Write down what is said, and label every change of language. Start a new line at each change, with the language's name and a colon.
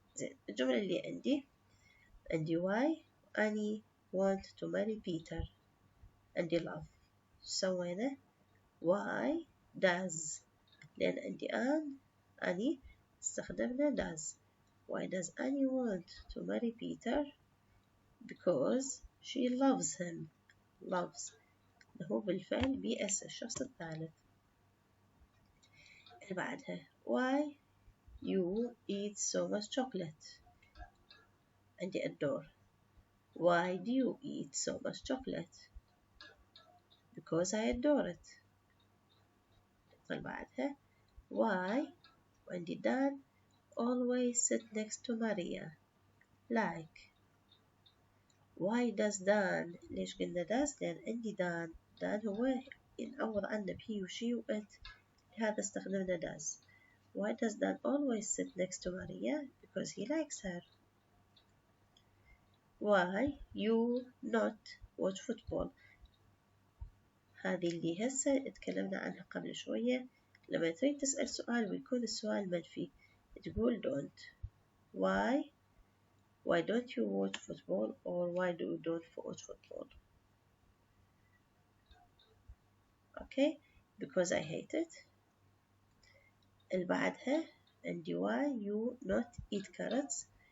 Arabic: زين الجملة اللي عندي why أني
English: want to marry Peter
Arabic: عندي love سوينا why does لأن عندي أني استخدمنا does.
English: Why does Annie want to marry Peter? Because she loves him.
Arabic: loves هو بالفعل BS الشخص الثالث. اللي بعدها
English: why you eat so much chocolate عندي adore. Why do you eat so much chocolate? Because I adore it.
Arabic: اللي بعدها
English: why عندي Dan always sit next to Maria like. why does Dan
Arabic: ليش قلنا does لأن عندي Dan هو ينعوض عنه بهي وشي وإت لهذا استخدمنا does.
English: why does Dan always sit next to Maria? Because he likes her. why you not watch football؟
Arabic: هذه اللي هسه اتكلمنا عنها قبل شوية. لما تريد تسأل سؤال ويكون السؤال منفي تقول don't.
English: why don't you watch football or why do you don't watch football? Okay, because I hate it.
Arabic: اللي بعدها عندي
English: why you not eat carrots.